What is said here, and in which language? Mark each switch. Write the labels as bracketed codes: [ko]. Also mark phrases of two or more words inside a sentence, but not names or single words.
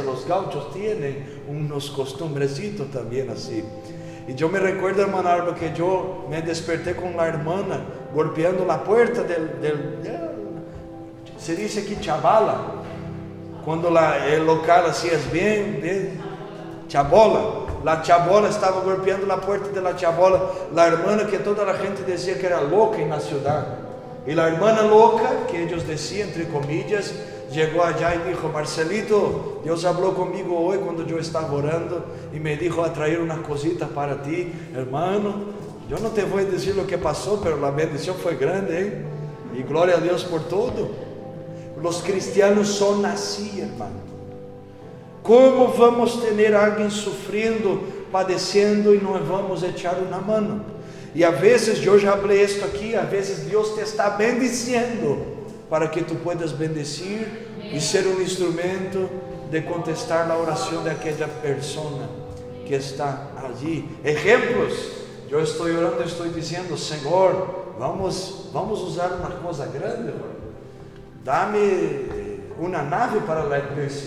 [pt] Os gauchos têm uns costumbrecitos também assim. E eu [es] me recuerdo, [pt] irmão Alba, que eu me despertei com a irmã golpeando a porta se diz aqui chavala, quando o local assim é bem chabola. [es] La chabola [pt] estava golpeando a porta da chabola, a irmã que toda a gente dizia que era louca na cidade. E a irmã louca, que eles diziam [es] entre comillas, [pt] chegou allá e disse: Marcelito, Deus falou comigo hoje quando eu estava orando e [es] me dijo [pt] a trazer uma cosita para ti, hermano. Eu não te vou dizer o que passou, mas a bendição foi grande, hein? E glória a Deus por tudo. Os cristianos são assim, irmão. Como vamos ter alguém sofrendo, padecendo e não vamos echar uma mão? E a vezes, eu já falei isto aqui, a vezes Deus [es] te está bendiciendo para que tu puedas bendecir [pt] e ser um instrumento de contestar a oração daquela pessoa que está ali. Exemplos: eu estou orando, estou dizendo: Senhor, vamos usar uma coisa grande, dá-me uma nave para a igreja.